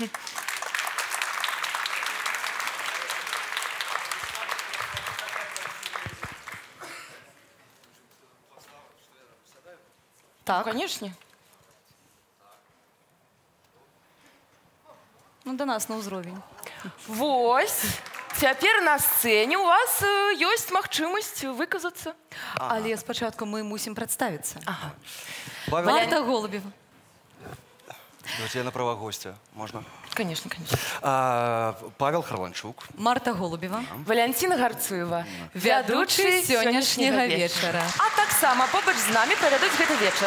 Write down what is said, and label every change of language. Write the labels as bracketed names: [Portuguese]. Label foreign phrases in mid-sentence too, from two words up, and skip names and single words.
[Russian] Так, конечно. [Belarusian] Ну, до нас на ўзровень. Вось. Цяпер на сцэне у вас ёсць магчымасць выказацца. Але спачатку мы мусім прадставіцца. Марта Голубева. [Russian] Давайте я на права гостя. Можно? Конечно. Павел Харланчук. Марта Голубева. Валянціна Гарцуева. [Belarusian] Вядучы сённяшняга вечара. А таксама побач з намі правядуць гэты вечар.